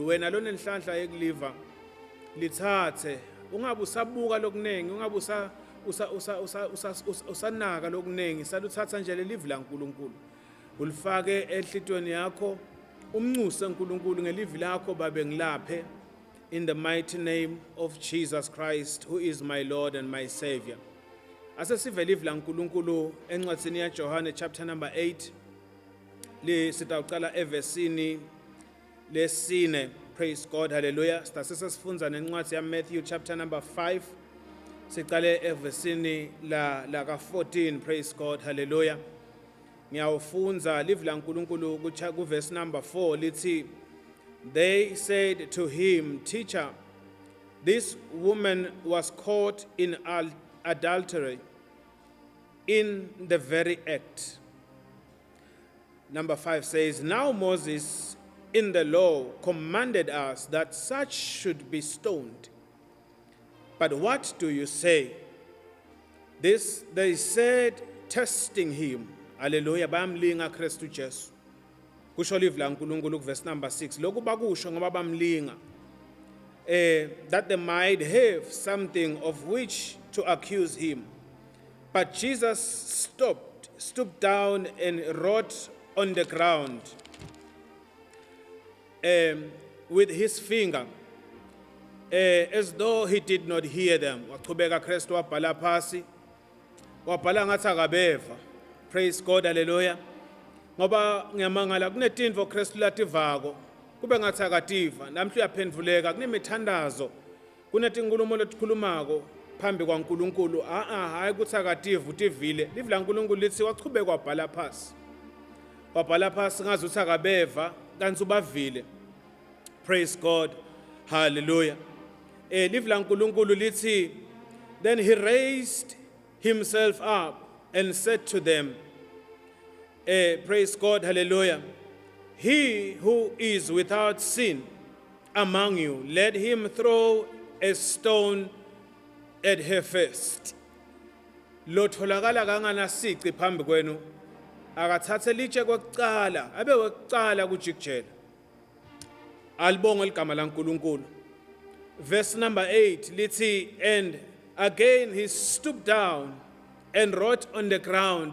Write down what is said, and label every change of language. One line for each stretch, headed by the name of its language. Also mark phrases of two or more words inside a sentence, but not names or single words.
Swati: Wena lona enhlanhla yekuliva lithathe, ungabe usabuka lokunengi, ungabe usanaka lokunengi, saluthatha nje lelive la uNkulunkulu ulifake enhlitweni yakho, umncuse uNkulunkulu ngelive lakho babe ngilaphe
English: in the mighty name of Jesus Christ, who is my Lord and my Savior.
Swati: Asesive live la uNkulunkulu encwadini ya Johane
English: chapter number 8
Swati: le sitawuqala evesini lesine.
English: Praise God, hallelujah.
Swati: Sitasifunza nencwadi ya Matthew
English: chapter number 5
Swati: siqale evesini la ka-14.
English: Praise God, hallelujah.
Swati: Ngiyawufunza live la uNkulunkulu kuverse
English: number 4
Swati: lithi,
English: they said to him, Teacher, this woman was caught in adultery in the very act. Number 5 says, now Moses in the law commanded us that such should be stoned. But what do you say? This they said, testing him.
Swati: Hallelujah. Bamlinga Kristu Jesu. Kusho live la uNkulunkulu
English: verse number 6.
Swati: Lokhu bakusho ngoba bamlinga.
English: That they might have something of which to accuse him. But Jesus stooped down and wrote on the ground with his finger, as though he did not hear them.
Swati: Waqhubeka Kristu wabhala phasi, wabhala ngathi akabeva.
English: Praise God, hallelujah.
Swati: Ngoba ngiyamangala kunetinto Kristu lativako kube ngathi akativa namhla uyaphendvuleka kunemithandazo kunezinkulumo letikhulumako phambi kwaNkulunkulu hayi kuthi akativa utivile livi laNkulunkulu lithi wachubeka wabhala phasi ngazi uthi akabeva kanti ubavile.
English: Praise God, hallelujah.
Swati: Livi laNkulunkulu lithi
English: then he raised himself up and said to them, praise God, hallelujah, he who is without sin among you, let him throw a stone at her first.
Swati: Lo tholakala kanganasici phambi kwenu akathathe litshe kwekucala abe wekucala kujikijela. Alibonge igama laNkulunkulu.
English: Verse number 8 lithi, and again he stooped down and wrote on the ground.